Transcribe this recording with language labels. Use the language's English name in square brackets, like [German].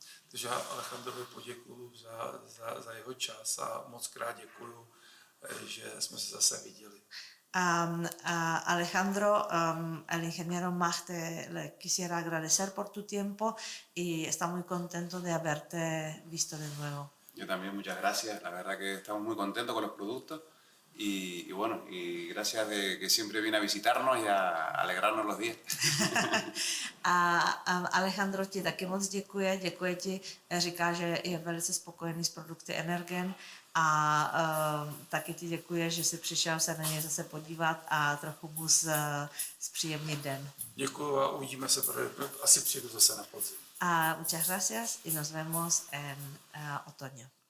[Czech] Takže Alejandrovi poděkuju za jeho čas a moc krát děkuju, že jsme se zase viděli. [Spanish] Alejandro, el ingeniero Mach, le quisiera agradecer por tu tiempo y está muy contento de haberte visto de nuevo. Yo también, muchas gracias. La verdad que estamos muy contentos con los productos y bueno, y gracias de que siempre viene a visitarnos y a alegrarnos los días. [Czech] Alejandro ti taky moc děkuje ti, říká, že je velice spokojený s produkty Energen a taky ti děkuje, že jsi přišel se na něj zase podívat a trochu mu zpříjemnit den. Děkuju a uvidíme se, asi přijdu zase na podzim. [Spanish] Muchas gracias y nos vemos en otoño.